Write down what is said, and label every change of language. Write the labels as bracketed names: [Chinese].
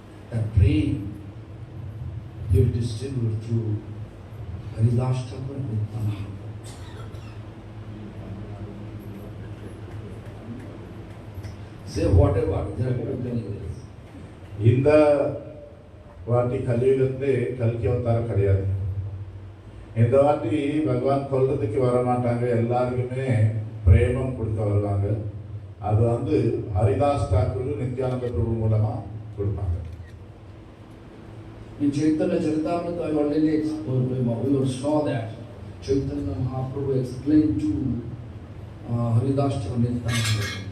[English] That prema he will distribute through Haridas Thakur and Nityananda. Say whatever, they are going to do this. [Tamil] இந்த வாட்டி கலியுகத்திலே கல்கி அவதாரம் கிடையாது. இந்த வாட்டி பகவான் கொல்றதுக்கு வர மாட்டாங்க, எல்லாருக்குமே பிரேமம் கொடுக்க வருவாங்க. அது ஹரிதாஸ் தாக்கூர் நித்யானந்த பிரபு மூலமா கொடுப்பாங்க. [English] In Chaitanya Charitamrita, I already explained, we saw that Chaitanya Mahaprabhu explained to Haridas Thakur Nityananda.